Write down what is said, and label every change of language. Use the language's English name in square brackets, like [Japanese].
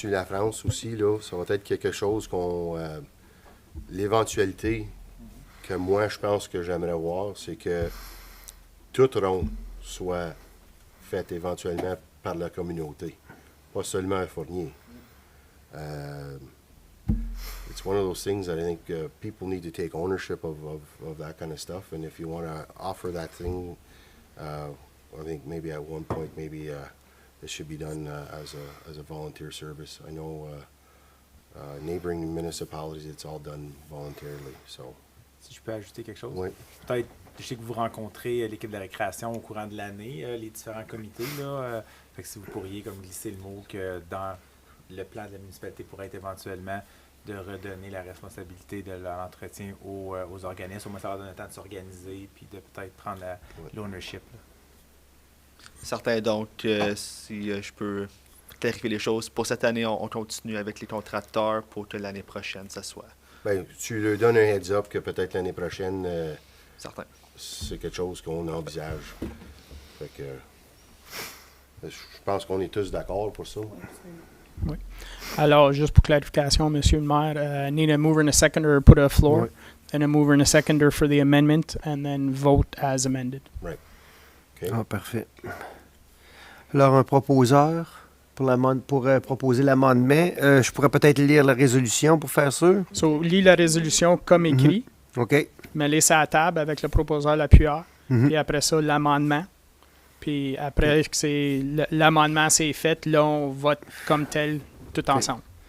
[French] Lafrance aussi, là, ça va être quelque chose qu'on... l'éventualité que moi, je pense que j'aimerais voir, c'est que toute ronde soit faite éventuellement par la communauté, pas seulement un fournier. [English] It's one of those things that I think people need to take ownership of that kind of stuff, and if you want to offer that thing, I think maybe at one point, maybe it should be done as a volunteer service. I know neighboring municipalities, it's all done voluntarily, so. [French] Si je peux ajouter quelque chose? Oui. Peut-être, je sais que vous rencontrez l'équipe de récréation au courant de l'année, les différents comités, là. Fait que si vous pourriez comme glisser le mot que dans le plan de la municipalité pourrait être éventuellement de redonner la responsabilité de l'entretien aux organismes. Au moins, ça va donner le temps de s'organiser puis de peut-être prendre l'ownership. Certain, donc, si je peux clarifier les choses, pour cette année, on continue avec les contracteurs pour que l'année prochaine, ça soit. Bien, tu leur donnes un heads-up que peut-être l'année prochaine, Certain. c'est quelque chose qu'on envisage. Fait que, je pense qu'on est tous d'accord pour ça. Oui. Alors, juste pour clarification, Monsieur le maire, [English] need a mover and a seconder put a floor, [French] Oui. [English] and a mover and a seconder for the amendment, and then vote as amended. Right. OK. [French] Ah, parfait. Alors, un proposeur pour proposer l'amendement. Je pourrais peut-être lire la résolution pour faire sûr. So, lis la résolution comme écrit, OK. mets-les sur la table avec le proposeur, l'appuyeur, Mhm. puis après ça, l'amendement. Puis après que l'amendement c'est fait, là, on vote comme tel, tout ensemble.